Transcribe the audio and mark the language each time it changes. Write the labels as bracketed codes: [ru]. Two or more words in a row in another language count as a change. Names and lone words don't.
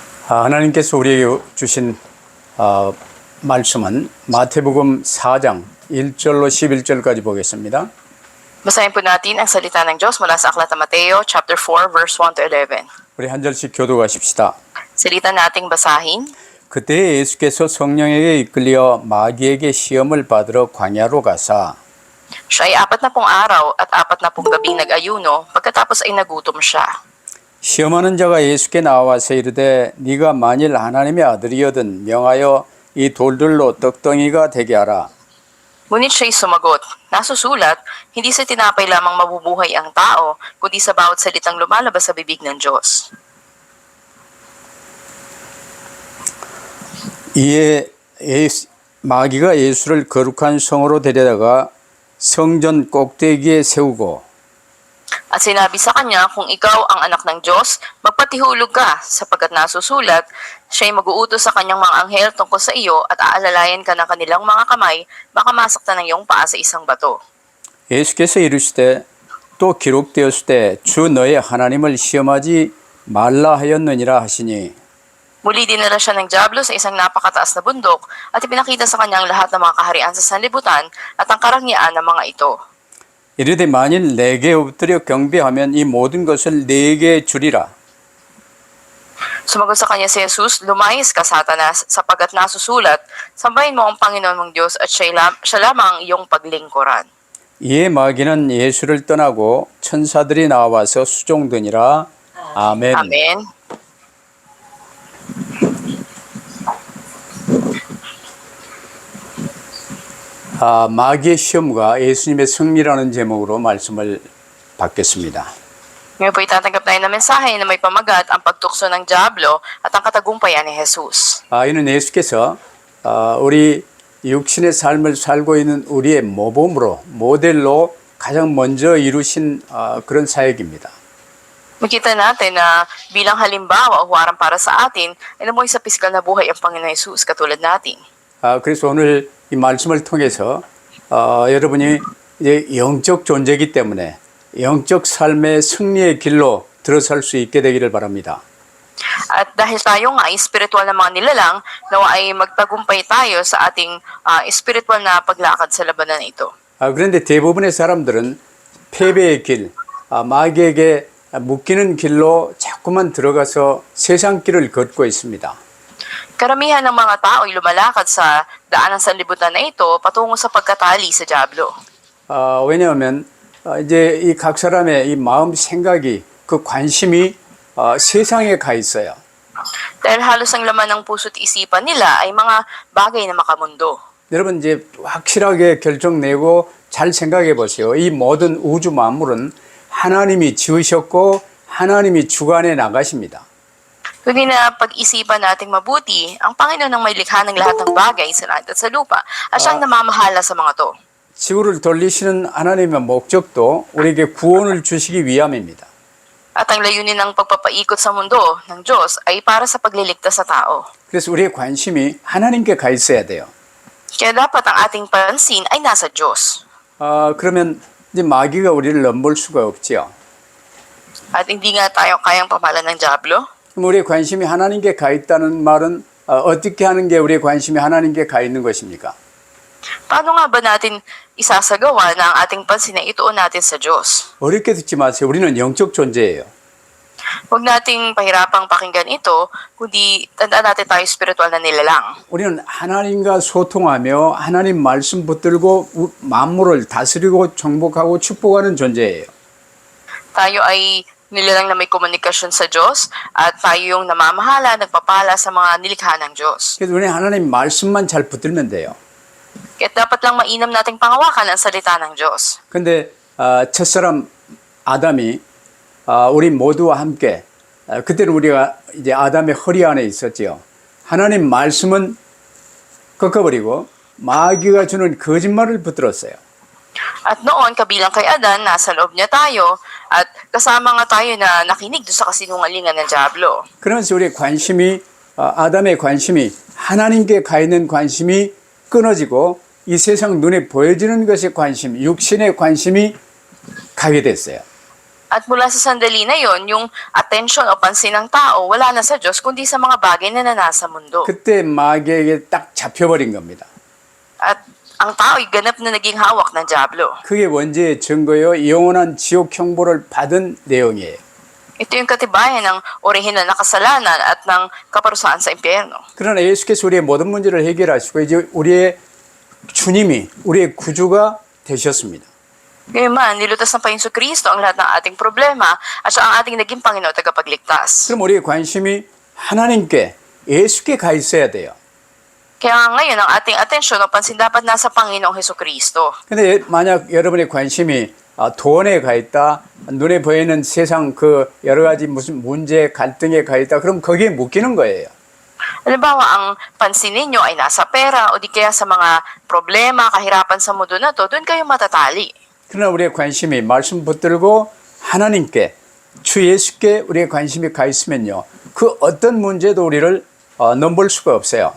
[ko] 하나님께서 우리에게 주신 말씀은 마태복음 4장 1절로 11절까지 보겠습니다. [tl] Basahin po natin ang salita ng Diyos mula sa Aklat ng Mateo, [en] chapter 4, verse 1 to 11. [ko] 우리 한 절씩 교독하십시다. [tl] Salita nating basahin. [ko] 그때 예수께서 성령에게 이끌려 마귀에게 시험을 받으러 광야로 가사 [tl] Siya ay 40 araw at 40 gabing nag-ayuno, pagkatapos ay nagutom siya. [ko] 시험하는 자가 예수께 나와서 이르되 네가 만일 하나님의 아들이거든 명하여 이 돌들로 떡덩이가 되게 하라. [tl] Ngunit siya'y sumagot, nasusulat, hindi sa tinapay lamang mabubuhay ang tao, kundi sa bawat salitang lumalabas sa bibig ng Diyos. [ko] 이에 마귀가 예수를 거룩한 성으로 데려다가 성전 꼭대기에 세우고 [tl] At sinabi sa kanya, kung ikaw ang anak ng Diyos, magpatihulog ka, sapagkat nasusulat, siya'y mag-uutos sa kanyang mga anghel tungkol sa iyo at aalalayan ka ng kanilang mga kamay, baka masaktan ng iyong paa sa isang bato. [ko] 예수께서 이르시되 또 기록되었을 때 주 너의 하나님을 시험하지 말라 하였느니라 하시니 [tl] Muli dinala siya ng dyablo sa isang napakataas na bundok at ipinakita sa kanya ang lahat ng mga kaharian sa sanlibutan at ang karangyaan ng mga ito. [ko] 이르되 만일 내게 엎드려 경배하면 이 모든 것을 내게 주리라. [tl] Sumagot sa kanya si Jesus, lumayas ka, Satanas, sapagkat nasusulat, sambahin mo ang Panginoon mong Diyos at siya lamang iyong paglingkuran. [ko] 이에 마귀는 예수를 떠나고 천사들이 나와서 수종드니라. 아멘. [tl] Amen. [ko] 마귀의 시험과 예수님의 승리라는 제목으로 말씀을 받겠습니다. [tl] Ngayon po itatanggap tayo ng mensahe na may pamagat ang pagtukso ng dyablo at ang katagumpayan ni Jesus. [ko] 이는 예수께서 우리 육신의 삶을 살고 있는 우리의 모범으로 모델로 가장 먼저 이루신 그런 사역입니다. [tl] Makita natin na bilang halimbawa o huwarang para sa atin ay namuhay sa pisikal na buhay ang Panginoon Jesus katulad natin. [ko] 그래서 오늘 이 말씀을 통해서 여러분이 이제 영적 존재이기 때문에 영적 삶의 승리의 길로 들어설 수 있게 되기를 바랍니다. [tl] At dahil tayo nga ay spiritual na mga nilalang, nawa ay magtagumpay tayo sa ating spiritual na paglakad sa labanan ito. [ko] 그런데 대부분의 사람들은 패배의 길, 마귀에게 묶이는 길로 자꾸만 들어가서 세상 길을 걷고 있습니다. [tl] Karamihan ng mga tao ay lumalakad sa daan ng sanlibutan na ito patungo sa pagkatali sa dyablo. [ko] 왜냐하면 이제 이 각 사람의 이 마음 생각이 그 관심이 세상에 가 있어요. [tl] Dahil halos ang laman ng puso't isipan nila ay mga bagay na makamundo. [ko] 여러분 이제 확실하게 결정 내고 잘 생각해 보세요. 이 모든 우주 만물은 하나님이 지으셨고 하나님이 주관해 나가십니다. [tl] Kundi na pag-isipan nating mabuti, ang Panginoon ang may likha ng lahat ng bagay sa langit at sa lupa at siyang namamahala sa mga to. [ko] 지구를 돌리시는 하나님의 목적도 우리에게 구원을 주시기 위함입니다. [tl] At ang layunin ng pagpapaikot sa mundo ng Diyos ay para sa pagliligtas sa tao. [ko] 그래서 우리의 관심이 하나님께 가 있어야 돼요. [tl] Kaya dapat ang ating pansin ay nasa Diyos. [ko] 그러면 이제 마귀가 우리를 넘볼 수가 없지요. [tl] At hindi nga tayo kayang pamalan ng dyablo. [ko] 그럼 우리의 관심이 하나님께 가 있다는 말은 어떻게 하는 게 우리의 관심이 하나님께 가 있는 것입니까? [tl] Paano nga ba natin isasagawa na ang ating pansin ay ituon natin sa Diyos? [ko] 어렵게 듣지 마세요. 우리는 영적 존재예요. [tl] Huwag nating pahirapang pakinggan ito, kundi tandaan natin tayo spiritual na nilalang. [ko] 우리는 하나님과 소통하며 하나님 말씀 붙들고 만물을 다스리고 정복하고 축복하는 존재예요. [tl] Tayo ay nilalang na may komunikasyon sa Diyos at tayo yung namamahala, nagpapala sa mga nilikha ng Diyos. [ko] 그래서 우리는 하나님 말씀만 잘 붙들면 돼요. [tl] Kaya dapat lang mainam nating pangawakan ang salita ng Diyos. [ko] 근데 첫사람 아담이 우리 모두와 함께 그때는 우리가 이제 아담의 허리 안에 있었지요. 하나님 말씀은 꺾어버리고 마귀가 주는 거짓말을 붙들었어요. [tl] At noon, kabilang kay Adan, nasa loob niya tayo at kasama nga tayo na nakinig doon sa kasinungalingan ng dyablo. [ko] 그러면서 우리의 관심이 아담의 관심이 하나님께 가 있는 관심이 끊어지고 이 세상 눈에 보여지는 것에 관심, 육신의 관심이 가게 됐어요. [tl] At mula sa sandali na yon, yung atensyon o pansin ng tao wala na sa Diyos kundi sa mga bagay na nanasa mundo. [ko] 그때 마귀에게 딱 잡혀버린 겁니다. [tl] At ang tao'y ganap na naging hawak ng Diablo. [ko] 그게 원죄의 증거요 영원한 지옥 형벌을 받은 내용이에요. [tl] Ito yung katibayan ng orihinal na kasalanan at ng kaparusahan sa impyerno. [ko] 그러나 예수께서 우리의 모든 문제를 해결하시고 이제 우리의 주님이 우리의 구주가 되셨습니다. [tl] Gayunman, nilutas ng Panginoon Kristo ang lahat ng ating problema at siya ang ating naging Panginoon at tagapagligtas. [ko] 그럼 우리의 관심이 하나님께 예수께 가 있어야 돼요. [tl] Kaya nga ngayon, ang ating atensyon o pansin dapat nasa Panginoong Hesus Kristo. [ko] 근데 만약 여러분의 관심이 돈에 가 있다, 눈에 보이는 세상 그 여러 가지 무슨 문제, 갈등에 가 있다, 그럼 거기에 묶이는 거예요. [tl] Halimbawa, ang pansin ninyo ay nasa pera o di kaya sa mga problema, kahirapan sa mundo na to, doon kayo matatali. [ko] 그러나 우리의 관심이 말씀 붙들고 하나님께, 주 예수께 우리의 관심이 가 있으면요, 그 어떤 문제도 우리를 넘볼 수가 없어요.